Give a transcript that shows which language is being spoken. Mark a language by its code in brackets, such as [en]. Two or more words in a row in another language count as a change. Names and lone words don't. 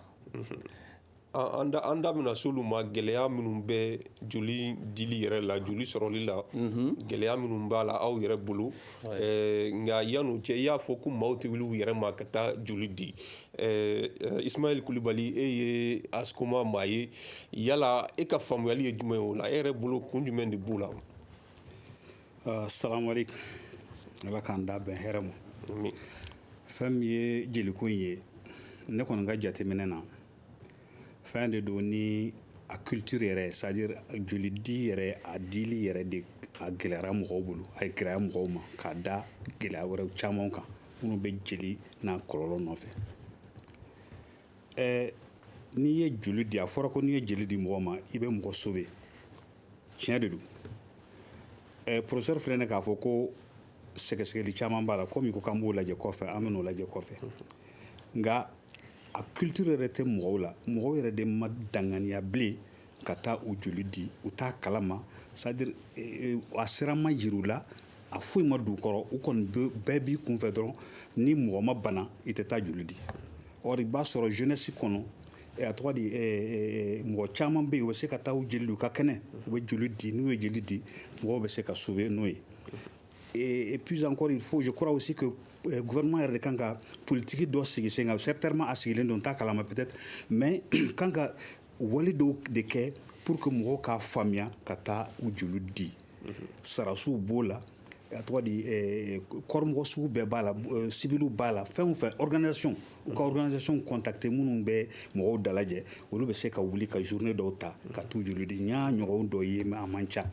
[bm] an da bɛna s'olu ma gɛlɛya minnu bɛ joli dili yɛrɛ la joli sɔrɔli la gɛlɛya minnu b'a la aw yɛrɛ bolo nka yan'o cɛ i y'a fɔ ko maaw tɛ wuli u yɛrɛ ma ka taa joli di Ismaël Kulibali e ye ASCOMA maa ye yala e ka faamuyali ye jumɛn ye o la e yɛrɛ bolo kun jumɛn de b'u la [ar] salamu aleykum [bm] ala k'an da bɛn hɛrɛ ma fɛn min ye jeliko in ye ne kɔni ka jateminɛ na fɛn de don ni a culture yɛrɛ [fr] c'est à dire [bm] joli di yɛrɛ a dili yɛrɛ de a gɛlɛyara mɔgɔw bolo a ye gɛlɛya mɔgɔw ma k'a da gɛlɛya wɛrɛw caman kan minnu bɛ jeli n'a kɔlɔlɔ nɔfɛ n'i ye joli di a fɔra ko n'i ye jeli di mɔgɔ ma i bɛ mɔgɔ sauver tiɲɛ de don professeur filɛ ne k'a fɔ ko sɛgɛsɛgɛli caman b'a la komi ko k'an b'o lajɛ kɔfɛ an bɛn'o lajɛ kɔfɛ nka a culture yɛrɛ tɛ mɔgɔw la mɔgɔw yɛrɛ de ma danganiya bilen ka taa u joli di u t'a kalama [fr] c'est à dire [bm] a sera ma yir'u la a foyi ma d'u kɔrɔ u kɔni bɛɛ b'i kunfɛ dɔrɔn ni mɔgɔ ma bana i tɛ taa joli di or i b'a sɔrɔ jeunesse kɔnɔ a tɔgɔ di mɔgɔ caman bɛ yen u bɛ se ka taa u jeli di u ka kɛnɛ u bɛ joli di n'u ye jeli di mɔgɔw bɛ se ka sauver n'o ye [fr] et puis encore il faut je crois aussi que gouvernement [bm] yɛrɛ de kan ka politique dɔ sigi sen kan certainement a sigilen don t'a kalama [fr] peut-être mais [bm] kan ka wali dɔw de kɛ [fr] pour que [bm] mɔgɔw k'a faamuya ka taa u joli di sarasiw b'o la a tɔgɔ di kɔrɔmɔgɔ sugu bɛɛ b'a la civiliw b'a la fɛn o fɛn organisation u ka organisation contacter minnu bɛ mɔgɔw dalajɛ olu bɛ se ka wuli ka journée dɔw ta ka t'u joli di n y'a ɲɔgɔn dɔ ye mais a man ca